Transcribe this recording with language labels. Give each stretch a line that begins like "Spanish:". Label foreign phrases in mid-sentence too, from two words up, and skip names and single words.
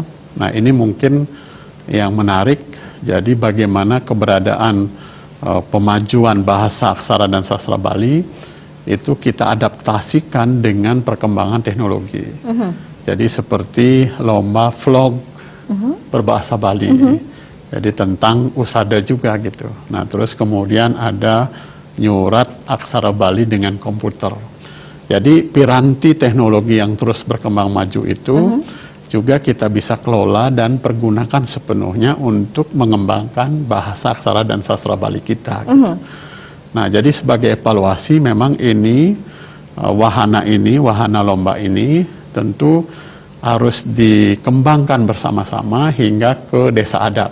Indonesian: Nah, ini mungkin yang menarik. Jadi bagaimana keberadaan pemajuan bahasa, aksara dan sastra Bali itu kita adaptasikan dengan perkembangan teknologi. Jadi seperti lomba vlog berbahasa Bali. Jadi tentang usada juga gitu. Nah, terus kemudian ada nyurat aksara Bali dengan komputer. Jadi piranti teknologi yang terus berkembang maju itu juga kita bisa kelola dan pergunakan sepenuhnya untuk mengembangkan bahasa, aksara dan sastra Bali kita. Gitu. Nah, jadi sebagai evaluasi memang ini wahana lomba ini tentu harus dikembangkan bersama-sama hingga ke desa adat.